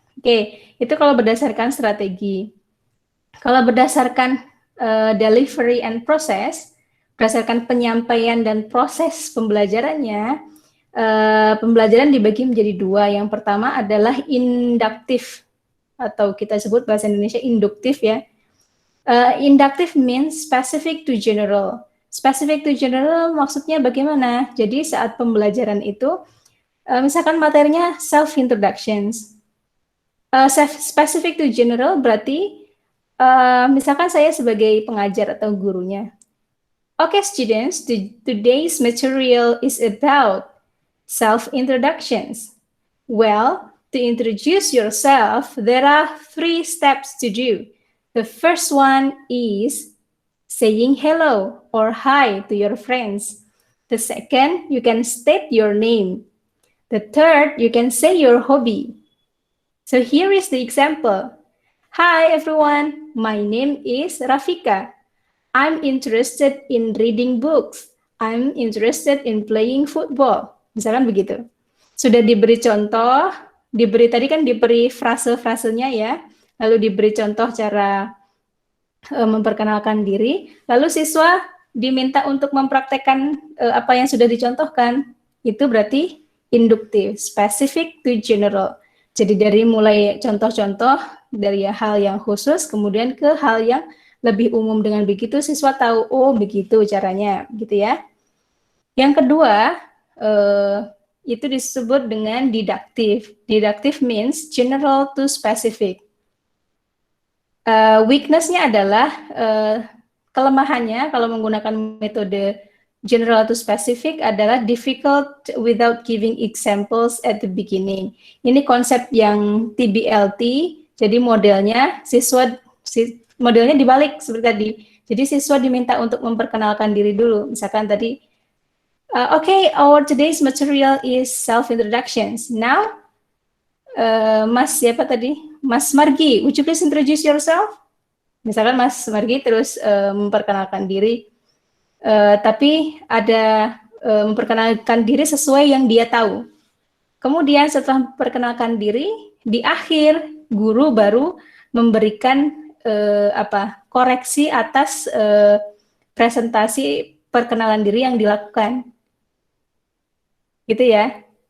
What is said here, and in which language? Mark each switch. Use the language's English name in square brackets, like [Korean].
[Indonesian] Oke, itu kalau berdasarkan strategi. Kalau berdasarkan [English] delivery and process, [Indonesian] berdasarkan penyampaian dan proses pembelajarannya, pembelajaran dibagi menjadi dua. Yang pertama adalah induktif, atau kita sebut bahasa Indonesia induktif ya. [English] Inductive means specific to general. Specific to general [Indonesian] maksudnya bagaimana? Jadi saat pembelajaran itu, misalkan materinya self introductions. [English] Specific to general [Indonesian] berarti misalkan saya sebagai pengajar atau gurunya. [English] Okay, students, today's material is about self introductions. Well, to introduce yourself, there are 3 steps to do. The first one is saying hello or hi to your friends. The second, you can state your name. The third, you can say your hobby. So here is the example. Hi everyone, my name is Rafika. I'm interested in reading books. I'm interested in playing football. [Indonesian] Misalkan begitu. Sudah diberi contoh, tadi kan diberi frase-frasenya ya, lalu diberi contoh cara memperkenalkan diri, lalu siswa diminta untuk mempraktekkan apa yang sudah dicontohkan. Itu berarti induktif, [English] specific to general. [Indonesian] Jadi dari mulai contoh-contoh dari hal yang khusus kemudian ke hal yang lebih umum. Dengan begitu siswa tahu, oh begitu caranya, gitu ya. Yang kedua, itu disebut dengan didaktif. [English] Didaktif means general to specific. [Indonesian] Weakness-nya adalah kelemahannya kalau menggunakan metode [English] general to specific adalah difficult without giving examples at the beginning. [Indonesian] Ini konsep yang TBLT, jadi modelnya modelnya dibalik seperti tadi. Jadi siswa diminta untuk memperkenalkan diri dulu. Misalkan tadi, [English] okay, our today's material is self-introductions. Now, Mas [Indonesian] siapa tadi? [English] Mas Margi, would you please introduce yourself? [Indonesian] Misalkan Mas Margi terus memperkenalkan diri, tapi ada memperkenalkan diri sesuai yang dia tahu. Kemudian setelah memperkenalkan diri, di akhir guru baru memberikan koreksi atas presentasi perkenalan diri yang dilakukan. Gitu ya.